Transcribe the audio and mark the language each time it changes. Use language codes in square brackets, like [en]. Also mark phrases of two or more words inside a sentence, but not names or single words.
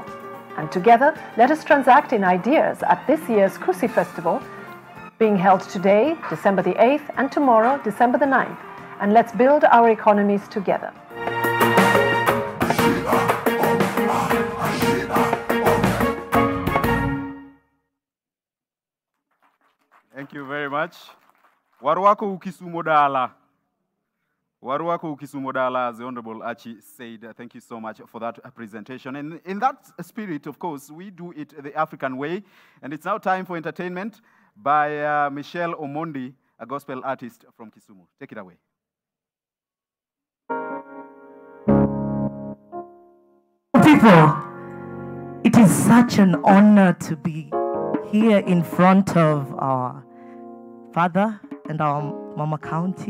[en] And together, let us transact in ideas at this year's KUSI Festival, being held today, December the 8th, and tomorrow, December the 9th. And let's build our economies together. Thank you very much. Warwako ukisumodala. Warwako ukisumodala, as the Honorable Achi said, thank you so much for that presentation. And in that spirit, of course, we do it the African way. And it's now time for entertainment by Michelle Omondi, a gospel artist from Kisumu. Take it away. People, it is such an honor to be here in front of our father and our Mama County.